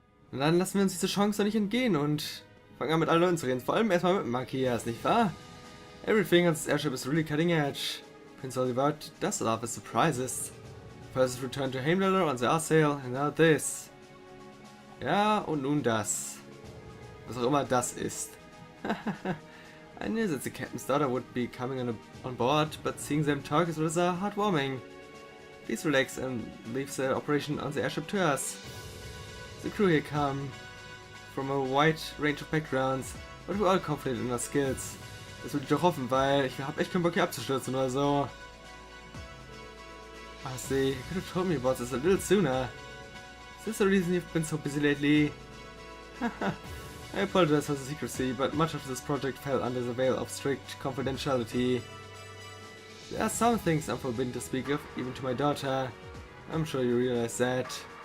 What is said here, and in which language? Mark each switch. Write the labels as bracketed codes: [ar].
[de] Und dann lassen wir uns diese Chance doch nicht entgehen und fangen an mit allen Leuten zu reden. Vor allem erstmal mit Matthias, nicht wahr? [en] Everything on this airship is really cutting edge. Prince Oliver does love his surprises. First return to Heimdallr on the Arsail and now this. [de] Ja, und nun das. Was auch immer das ist. [en] I knew that the captain's daughter would be coming on board, but seeing them talk is rather heartwarming. Please relax and leave the operation on the airship to us. The crew here come from a wide range of backgrounds, but we're all confident in our skills. [de] Das würde ich doch hoffen, weil ich habe echt keinen Bock hier abzustürzen oder so. [en] I see, you could have told me about this a little sooner. Is this the reason you've been so busy lately? I apologize for the secrecy, but much of this project fell under the veil of strict confidentiality. There are some things I'm forbidden to speak of, even to my daughter. I'm sure you realize that.